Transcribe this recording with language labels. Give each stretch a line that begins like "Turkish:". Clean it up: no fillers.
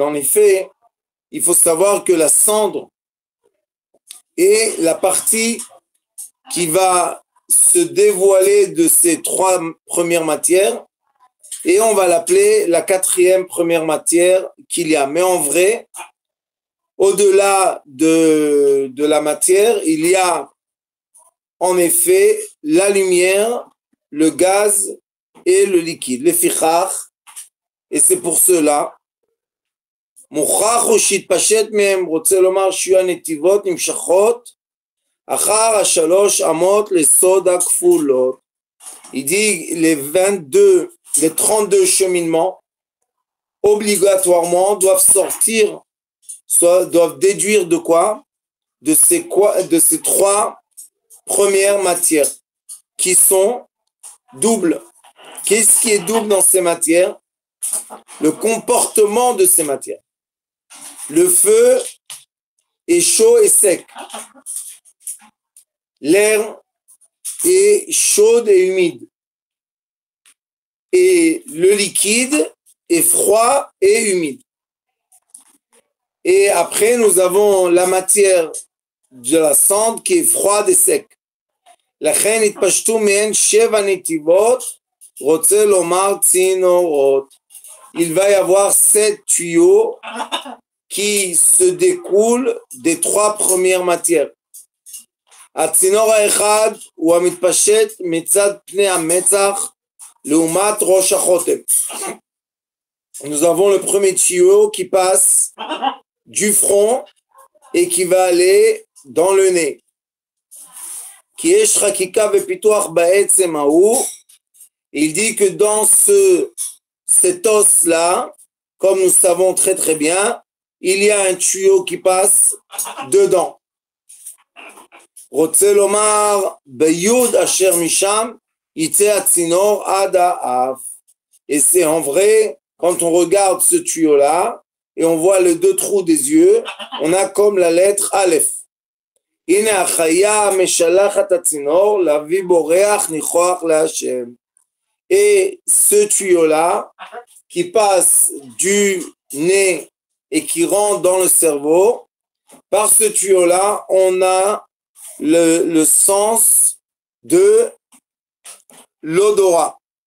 French: En effet, il faut savoir que la cendre est la partie qui va se dévoiler de ces trois premières matières et on va l'appeler la quatrième première matière qu'il y a. Mais en vrai, au-delà de la matière, il y a en effet la lumière, le gaz et le liquide, les fichach. Et c'est pour cela
Hebrew: מוכרח הוא שיתפשט מהם, רוצה לומר שיהיו הנתיבות נמשכות אחר השלוש אמות לסוד הכפולות.
French: Il dit les 32 cheminements obligatoirement doivent sortir, soit doivent déduire de quoi? De ces trois premières matières qui sont doubles. Qu'est-ce qui est double dans ces matières? Le comportement de ces matières. Le feu est chaud et sec. L'air est chaud et humide. Et le liquide est froid et humide. Et après, nous avons la matière de la cendre qui est froide et sec.
Hebrew: לכן התפשטו מהן 7 נתיבות, רוצה לומר צינורות.
French: Il va y avoir 7 tuyaux qui se découlent des trois premières matières.
Hebrew: הצינור האחד הוא המתפשט מצד פני המצח לעומת ראש החוטם.
French: Nous avons le premier tuyau qui passe du front et qui va aller dans le nez.
Hebrew: כי יש חקיקה ופיתוח בעצם ההוא.
French: Il dit que dans cet os-là, comme nous savons très très bien, il y a un tuyau qui passe dedans.
Hebrew: רוצה לומר, ביוד אשר משם יצא הצינור עד האף.
French: Et c'est en vrai, quand on regarde ce tuyau-là, et on voit les deux trous des yeux, on a comme la lettre Aleph.
Hebrew: הנה החיה משלחת הצינור, להביא בו ריח ניחוח להשם.
French: Et ce tuyau-là, qui passe du nez et qui rentre dans le cerveau, par ce tuyau-là, on a le sens de l'odorat.